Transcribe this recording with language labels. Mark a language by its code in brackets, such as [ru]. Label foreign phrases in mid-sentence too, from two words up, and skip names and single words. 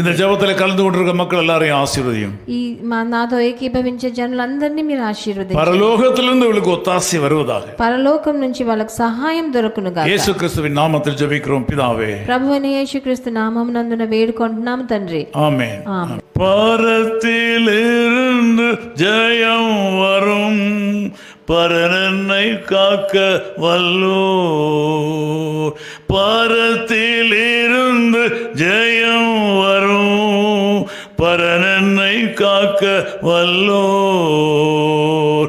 [ta] இந்த ஜெபத்திலே கலந்து கொண்டிருக்கிற மக்கள் எல்லாரையும் ஆசீர்வதியும். [te] ఈ నాతో ఏకీభవించే జనులందరినీ మీరు ఆశీర్వదించండి. [ta] பரலோகத்திலிருந்து உங்களுக்கு ஒத்தாசை வருவதாக. [te] పరలోకం నుంచి వాళ్ళకి సహాయం దొరుకును గాక. [ta] இயேசு கிறிஸ்துவின் நாமத்தில் ஜெபிக்கிறோம் பிதாவே. [te] ప్రభువైన యేసుక్రీస్తు నామమునందున వేడుకుంటున్నాం తండ్రి. [ta] ஆமென். ஆமென். பரத்திலிருந்து ஜெயம் வரும் பரனை காக்க வல்லோர். பரத்திலிருந்து ஜெயம் வரும் பரனை காக்க வல்லோர்.